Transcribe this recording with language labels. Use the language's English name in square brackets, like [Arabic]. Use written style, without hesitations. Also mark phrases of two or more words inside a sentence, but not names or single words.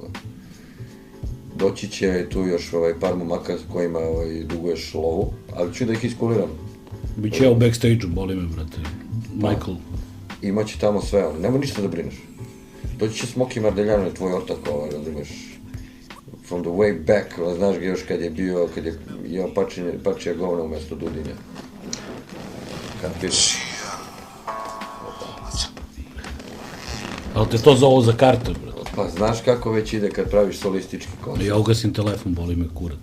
[Bosnian] Doći će tu još par momaka s kojima duguješ lovu, ali ću da ih iskuliram. Biće ja u backstage-u, boli me, brate. Michael. Imaće tamo sve, nema ništa da brineš. Doći će Smoky Mardeljano, tvoj ortak, razumiješ, [English] from the way back, [Bosnian] znaš ga još kad je jeo pačija govna umjesto Dudinja. Kapiraš? Ali te to zovu za karte, brate. Pa znaš kako već ide kad praviš solistički koncert. Ja ugasim telefon, boli me kurac.